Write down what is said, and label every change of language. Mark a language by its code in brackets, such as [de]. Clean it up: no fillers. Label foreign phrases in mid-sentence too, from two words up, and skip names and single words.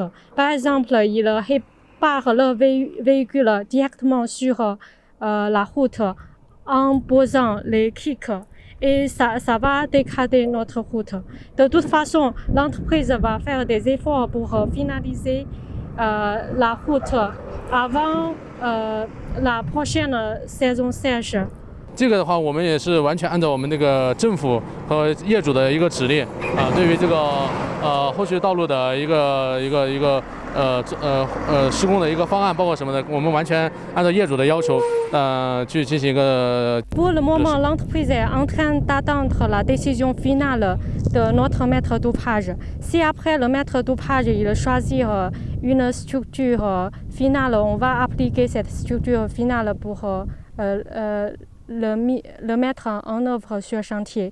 [fr] Par exemple, ils réparent leur véhicule directement sur la route en posant les kicks. Et ça va dégrader notre route. De toute façon, l'entreprise va faire des efforts pour finaliser la route avant la prochaine saison sèche. [zh] 这个的话，我们也是完全按照我们那个政府和业主的一个指令啊，对于这个后续道路的一个施工的一个方案，包括什么的，我们完全按照业主的要求去进行一个。 [fr] Pour le moment, l'entreprise est en train d'attendre la décision finale de notre maître d'ouvrage. Si après le maître d'ouvrage il choisit une structure finale, on va appliquer cette structure finale pour le mettre en œuvre sur chantier.